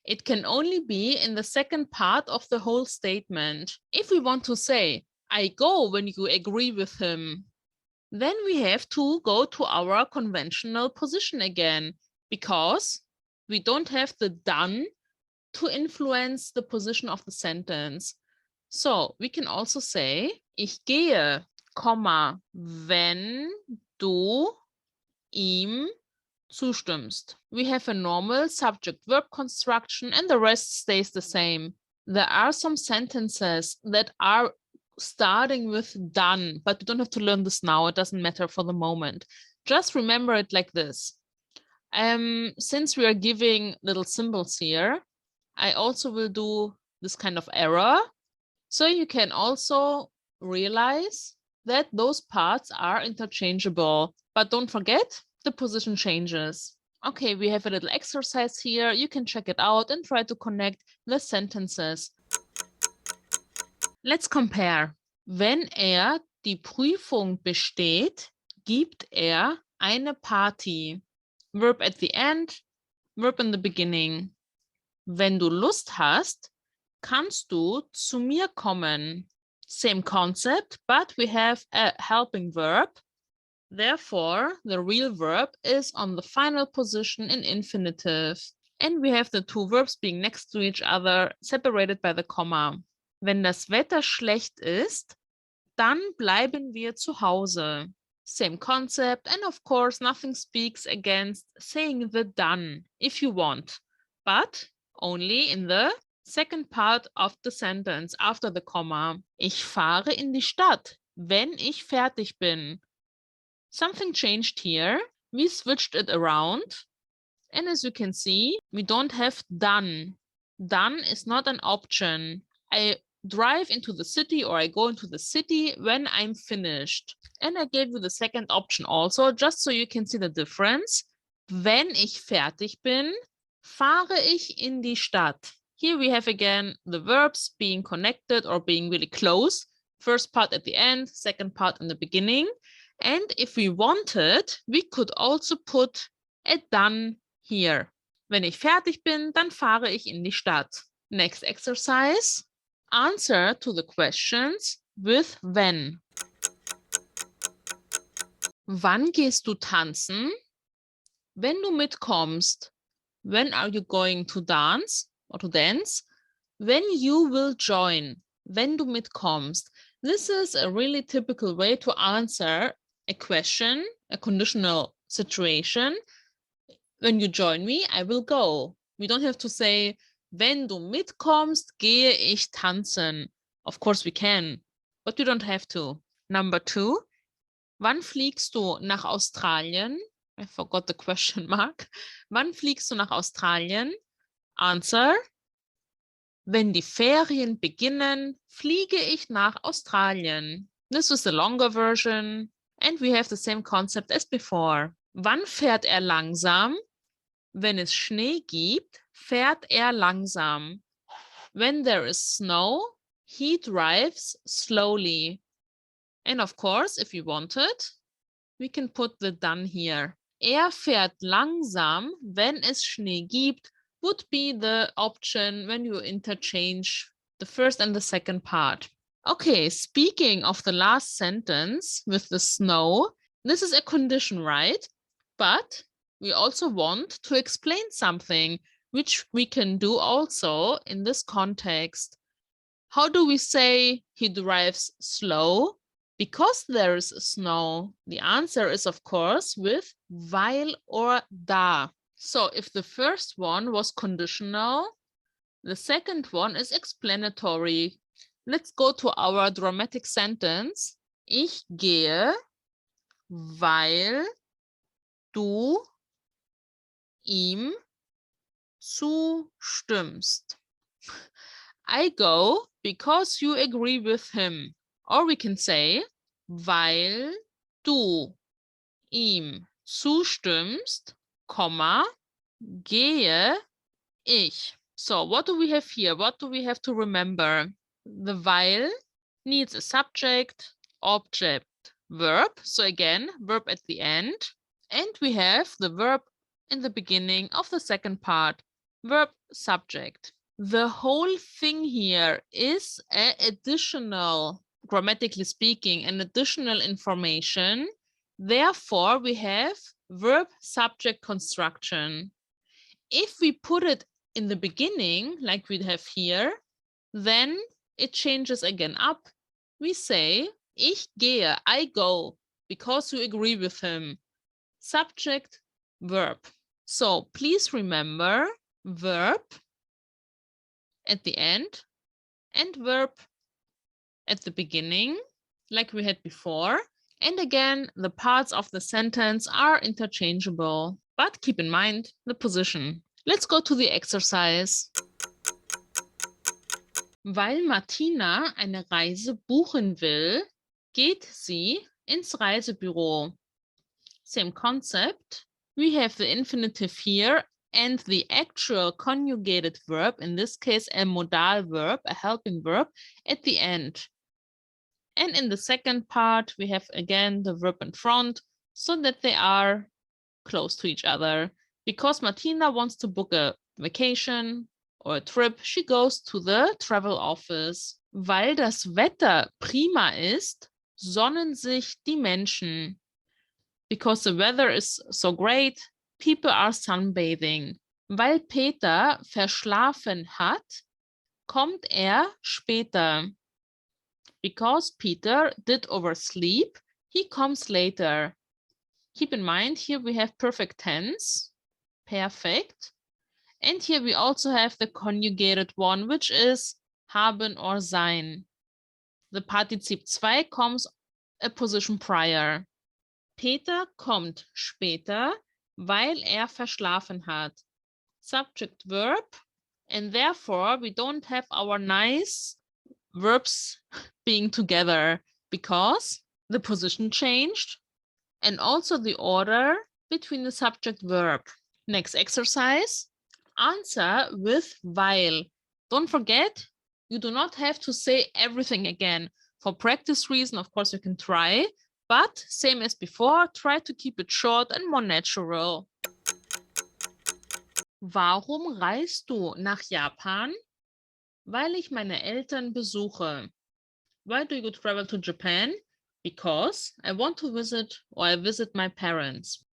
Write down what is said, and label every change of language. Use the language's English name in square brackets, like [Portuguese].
[English] It can only be in the second part of the whole statement. If we want to say, I go when you agree with him, then we have to go to our conventional position again because we don't have the dann to influence the position of the sentence. So we can also say, [German] ich gehe, wenn du ihm zustimmst. [English] We have a normal subject-verb construction and the rest stays the same. There are some sentences that are starting with dann, but you don't have to learn this now. It doesn't matter for the moment. Just remember it like this. Since we are giving little symbols here, I also will do this kind of error. So you can also realize that those parts are interchangeable, but don't forget the position changes. Okay, we have a little exercise here. You can check it out and try to connect the sentences. Let's compare. [German] Wenn die Prüfung besteht, gibt eine Party. [English] Verb at the end, verb in the beginning. [German] Wenn du Lust hast, kannst du zu mir kommen. [English] Same concept, but we have a helping verb. Therefore, the real verb is on the final position in infinitive. And we have the two verbs being next to each other, separated by the comma. [German] Wenn das Wetter schlecht ist, dann bleiben wir zu Hause. [English] Same concept, and of course, nothing speaks against saying the dann if you want, but only in the second part of the sentence after the comma. [German] Ich fahre in die Stadt, wenn ich fertig bin. [English] Something changed here. We switched it around. And as you can see, we don't have dann. Dann is not an option. I drive into the city or I go into the city when I'm finished. And I gave you the second option also, just so you can see the difference. [German] Wenn ich fertig bin, fahre ich in die Stadt. [English] Here we have again the verbs being connected or being really close. First part at the end, second part in the beginning. And if we wanted, we could also put a dann here. [German] Wenn ich fertig bin, dann fahre ich in die Stadt. [English] Next exercise. Answer to the questions with when. [German] Wann gehst du tanzen? Wenn du mitkommst. [English] When are you going to dance or to dance? When you will join. [German] Wenn du mitkommst. [English] This is a really typical way to answer a question, a conditional situation. When you join me, I will go. We don't have to say, [German] wenn du mitkommst, gehe ich tanzen. [English] Of course we can, but we don't have to. Number 2, [German] wann fliegst du nach Australien? [English] I forgot the question mark. [German] Wann fliegst du nach Australien? Answer, wenn die Ferien beginnen, fliege ich nach Australien. [English] This is the longer version. And we have the same concept as before. [German] Wann fährt er langsam? Wenn es Schnee gibt, fährt er langsam. [English] When there is snow, he drives slowly. And of course, if you wanted, we can put the dann here. [German] Er fährt langsam, wenn es Schnee gibt, [English] would be the option when you interchange the first and the second part. Okay, speaking of the last sentence with the snow, this is a condition, right? But we also want to explain something, which we can do also in this context. How do we say he drives slow? Because there is snow. The answer is, of course, with weil or da. So if the first one was conditional, the second one is explanatory. Let's go to our dramatic sentence. [German] Ich gehe, weil du ihm zustimmst. [English] I go because you agree with him. Or we can say, [German] weil du ihm zustimmst, Komma, gehe ich. [English] So, what do we have here? What do we have to remember? The weil needs a subject, object, verb. So again, verb at the end. And we have the verb in the beginning of the second part, verb, subject. The whole thing here is an additional, grammatically speaking, an additional information. Therefore, we have verb subject construction. If we put it in the beginning, like we have here, then it changes again up. We say, [German] ich gehe, [English] I go, because you agree with him. Subject, verb. So please remember verb at the end and verb at the beginning, like we had before. And again, the parts of the sentence are interchangeable, but keep in mind the position. Let's go to the exercise. [German] Weil Martina eine Reise buchen will, geht sie ins Reisebüro. [English] Same concept. We have the infinitive here and the actual conjugated verb, in this case a modal verb, a helping verb, at the end. And in the second part, we have again the verb in front so that they are close to each other. Because Martina wants to book a vacation or a trip, she goes to the travel office. [German] Weil das Wetter prima ist, sonnen sich die Menschen. [English] Because the weather is so great, people are sunbathing. [German] Weil Peter verschlafen hat, kommt später. [English] Because Peter did oversleep, he comes later. Keep in mind, here we have perfect tense, perfect. And here we also have the conjugated one, which is haben or sein. The Partizip 2 comes a position prior. [German] Peter kommt später, weil verschlafen hat. [English] Subject, verb, and therefore we don't have our nice verbs being together because the position changed and also the order between the subject verb. Next exercise, answer with weil. Don't forget, you do not have to say everything again. For practice reason, of course, you can try, but same as before, try to keep it short and more natural. [German] Warum reist du nach Japan? Weil ich meine Eltern besuche. [English] Why do you travel to Japan? Because I want to visit or I visit my parents.